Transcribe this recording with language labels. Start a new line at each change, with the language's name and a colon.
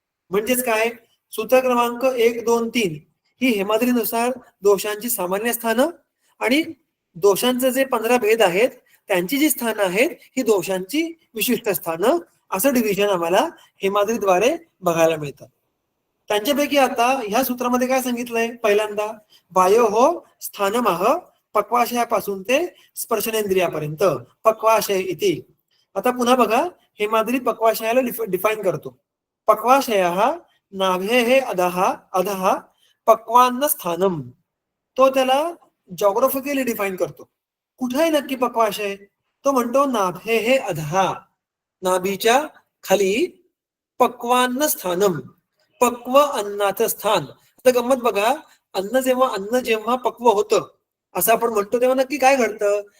Marathi: म्हणजेच काय, सूत्र क्रमांक 1, 2, 3 ही हेमाद्रीनुसार दोषांची सामान्य स्थानं आणि दोषांचे जे 15 भेद आहेत त्यांची जी स्थानं आहेत ही दोषांची विशिष्ट स्थानं, असं डिव्हिजन आम्हाला हेमाद्रीद्वारे बघायला मिळतं. त्यांच्यापैकी आता ह्या सूत्रामध्ये काय सांगितलंय पहिल्यांदा,
Sanskrit: वायोः स्थानमः
Marathi: पक्वाशयापासून ते स्पर्शनेंद्रियापर्यंत पक्वाशय इति. आता पुन्हा बघा, हेमाद्री पक्वाशयाला डिफाईन करतो.
Sanskrit: पक्वाशयः नाभेः अधः अधः पक्वान्न स्थानम.
Marathi: तो त्याला जॉग्राफिकली डिफाईन करतो. कुठे आहे नक्की पक्वाशय? तो म्हणतो
Sanskrit: नाभेः अधः,
Marathi: नाभीच्या खाली
Sanskrit: पक्वान्न स्थानम,
Marathi: पक्व अन्नाचं स्थान. आता गंमत बघा, अन्न जेव्हा पक्व होतं असं आपण म्हणतो तेव्हा नक्की काय घडतं?